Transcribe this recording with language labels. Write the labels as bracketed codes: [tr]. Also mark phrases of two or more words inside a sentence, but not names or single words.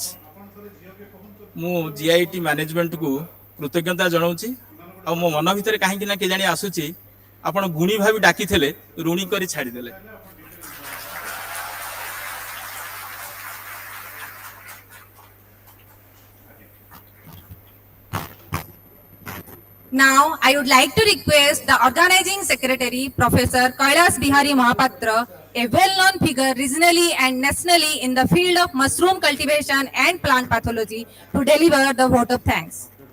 [or] ମୁଁ GIT ମ୍ୟାନେଜମେଣ୍ଟକୁ କୃତଜ୍ଞତା ଜଣାଉଛି ଆଉ ମୋ ମନ ଭିତରେ କାହିଁକି ନା କେଜାଣି ଆସୁଛି ଆପଣ ଗୁଣୀ ଭାବି ଡାକିଥିଲେ ଋଣୀ କରି ଛାଡ଼ିଦେଲେ. [en] Now, I would like to request the organizing secretary, Professor Kailas Bihari Mahapatra, a well-known figure regionally and nationally in the field of mushroom cultivation and plant pathology, to deliver the vote of thanks.